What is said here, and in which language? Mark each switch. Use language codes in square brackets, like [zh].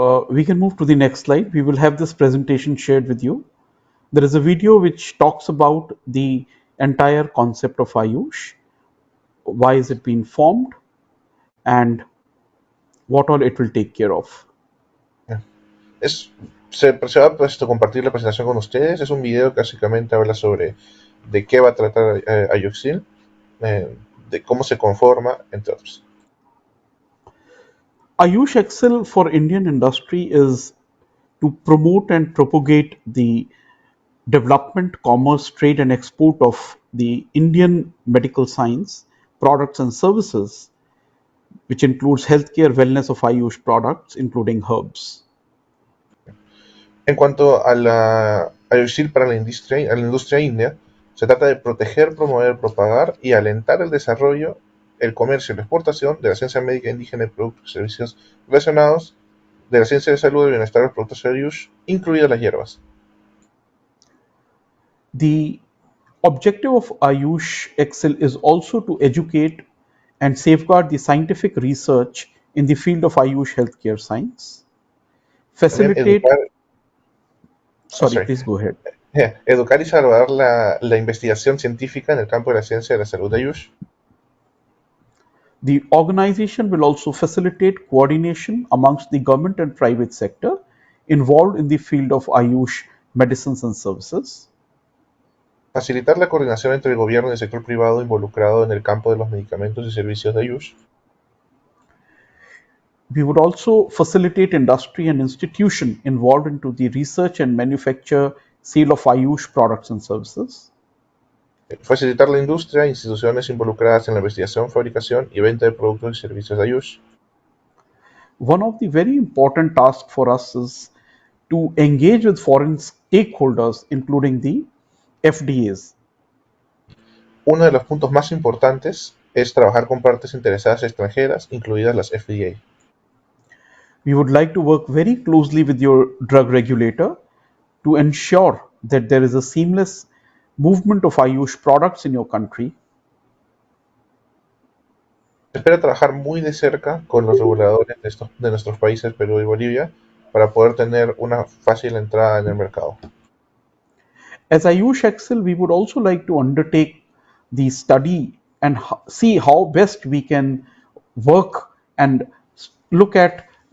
[en] We can move to the next slide. We will have this presentation shared with you. There is a video which talks about the entire concept of Ayush, why is it being formed, and what all it will take care of. [es] Se va a compartir la presentación con ustedes. Es un video que básicamente habla sobre de qué va a tratar Ayuxil, de cómo se conforma, entre otros. [en] Ayush Excel for Indian industry is to promote and propagate the development, commerce, trade, and export of the Indian medical science products and services, which includes healthcare wellness of Ayush products, including herbs. [es] En cuanto a la Ayurveda para la industria india, se trata de proteger, promover, propagar y alentar el desarrollo, el comercio y la exportación de la ciencia médica indígena y productos y servicios relacionados, de la ciencia de salud y bienestar de los productos Ayush, incluidas las hierbas. [en] The objective of Ayush Excel is also to educate and safeguard the scientific research in the field of Ayush healthcare science, facilitate. Sorry, please go ahead. [es] Educar y salvar la investigación científica en el campo de la ciencia de la salud de Ayush. [en] The organization will also facilitate coordination amongst the government and private sector involved in the field of Ayush medicines and services. [es] Facilitar la coordinación entre el gobierno y el sector privado involucrado en el campo de los medicamentos y servicios de Ayush. [en] We would also facilitate industry and institution involved into the research and manufacture sale of Ayush products and services. [es] Facilitar la industria e instituciones involucradas en la investigación, fabricación y venta de productos y servicios de Ayush. [en] One of the very important tasks for us is to engage with foreign stakeholders, including the FDAs. [es] Uno de los puntos más importantes es trabajar con partes interesadas extranjeras, incluidas las FDA. [en] We would like to work very closely with your drug regulator to ensure that there is a seamless movement of Ayush products in your country. [es] Espera trabajar muy de cerca con los reguladores de nuestros países Perú y Bolivia para poder tener una fácil entrada en el mercado. [en] As Ayush Excel, we would also like to undertake the study and see how best we can work and look at